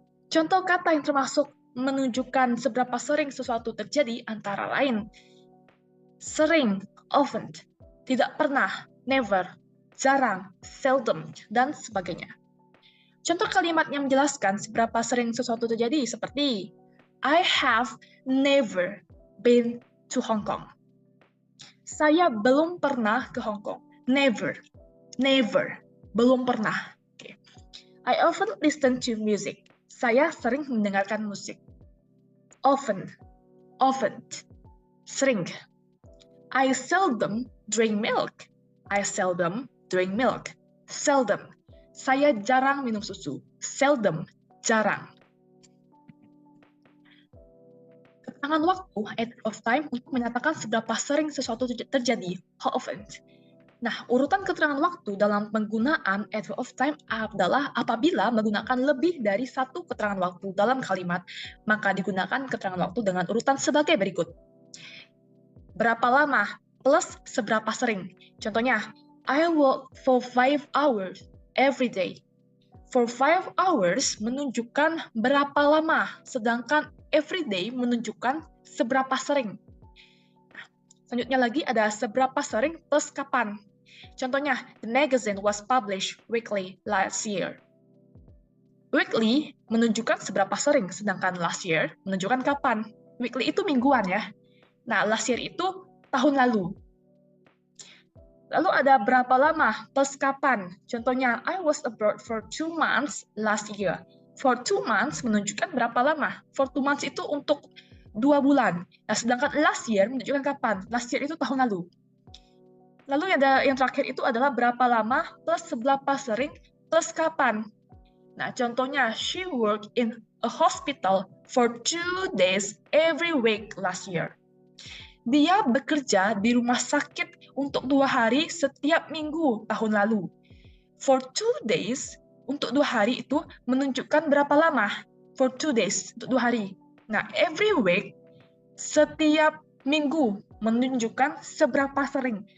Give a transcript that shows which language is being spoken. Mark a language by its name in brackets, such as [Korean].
[Indonesian] Contoh kata yang termasuk menunjukkan seberapa sering sesuatu terjadi antara lain sering, often, tidak pernah, never, jarang, seldom, dan sebagainya. Contoh kalimat yang menjelaskan seberapa sering sesuatu terjadi seperti [English] I have never been to Hong Kong. [Indonesian] Saya belum pernah ke Hong Kong. [English] Never. Never. [Indonesian] Belum pernah. [English] Okay. I often listen to music. [Indonesian] Saya sering mendengarkan musik. Often, often, sering. [English] I seldom drink milk. I seldom drink milk. Seldom. [Indonesian] Saya jarang minum susu. Seldom, jarang. Keterangan waktu, at of time, untuk menyatakan seberapa sering sesuatu terjadi. [English] How often. [Indonesian] Nah, urutan keterangan waktu dalam penggunaan at of time adalah apabila menggunakan lebih dari satu keterangan waktu dalam kalimat, maka digunakan keterangan waktu dengan urutan sebagai berikut. Berapa lama plus seberapa sering. [English] Contohnya, I work for 5 hours every day. For 5 hours [Indonesian] menunjukkan berapa lama, sedangkan [English] every day [Indonesian] menunjukkan seberapa sering. Selanjutnya lagi ada seberapa sering plus kapan. [English] Contohnya, the magazine was published weekly last year. [Indonesian] Weekly menunjukkan seberapa sering, sedangkan [English] last year [Indonesian] menunjukkan kapan. Weekly itu mingguan ya. Nah, last year itu tahun lalu. Lalu ada berapa lama plus kapan. [English] Contohnya, I was abroad for 2 months last year. For 2 months [Indonesian] menunjukkan berapa lama. For 2 months itu untuk 2 bulan. Nah, sedangkan [English] last year [Indonesian] menunjukkan kapan. [English] Last year [Indonesian] itu tahun lalu. Lalu yang terakhir itu adalah berapa lama plus seberapa sering plus kapan. [English] Nah, contohnya, she worked in a hospital for 2 days every week last year. [Indonesian] Dia bekerja di rumah sakit untuk 2 hari setiap minggu tahun lalu. [English] For 2 days, [Indonesian] untuk 2 hari itu menunjukkan berapa lama? [English] For 2 days, [Indonesian] untuk 2 hari. Nah, [English] every week, [Indonesian] setiap minggu menunjukkan seberapa sering.